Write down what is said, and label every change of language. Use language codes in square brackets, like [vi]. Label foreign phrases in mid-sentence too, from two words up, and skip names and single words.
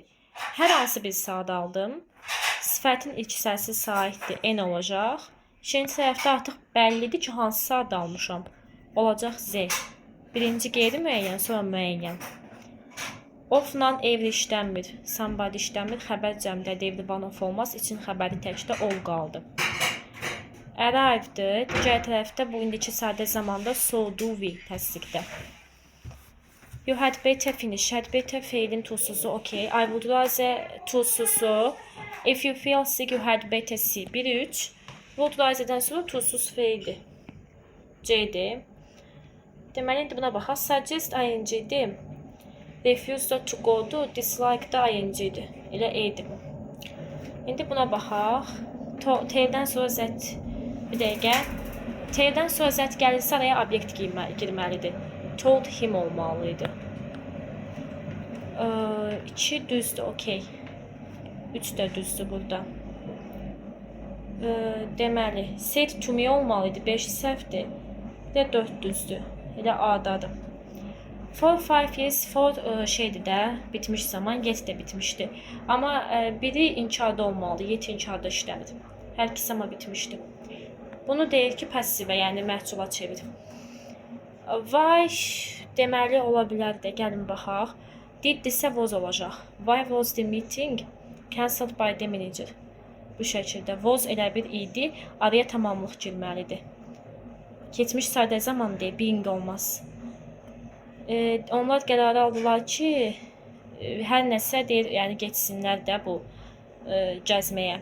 [az] Hər hansı bir saat aldım. Sifətin ilk hissəsi saitdir, N olacaq. İkinci tərəfdə artıq bəllidir ki, hansı saat almışam. Olacaq Z. Birinci qeyri-müəyyən, sonra müəyyən. Ofla evli işlənmir, somebody işlənmir, xəbər cəmdədir, evli [en] one of [az] olmaz, için xəbəri təkdə ol qaldı. Arrived'dir. Digər tərəfdə bu indiki sadə zamanda [en] so, do, will [az] təsdiqdə. [en] You had better finish. Had better [az] feilin tuzsuzu, [en] okay. I would rather tuzsuzu. If you feel sick, you had better see. 1-3. Would rather'dən [az] sonra tuzsuz feildir. C'dir. Deməli, indi buna baxaq. Suggest ing-dir. [en] Refuse to go-dur. [az] Dislike da ing-dir. Elə E'dir. İndi buna baxaq. T'dən sonra Z. Bir dəqiqə. T'dən sonra Z gəlirsə araya obyekt girməlidir. [en] Told him [az] olmalıydı. 2 düzdür, okey. 3 də düzdür burada. Deməli, [en] said to me [az] olmalıydı. 5 səhvdir. Bir də 4 düzdür. Elə A'dadır. 4-5 years, 4 şeydir də, bitmiş zaman, yet də bitmişdi. Amma biri inkarda olmalıdır, yet inkarda işlənir. Hər ikisi amma bitmişdi. Bunu deyir ki, passivə, yəni məhcula çevir. Why deməli ola bilər də, gəlin baxaq. Did-dirsə was olacaq. [en] Why was the meeting cancelled by the manager? [az] Bu şəkildə. Was elə bir idi, araya tamamlıq girməlidir. Keçmiş sadə zaman deyil, being olmaz. Onlar qərarı aldılar ki, hər nəsə deyir, yəni geçsinlər də bu gəzməyə.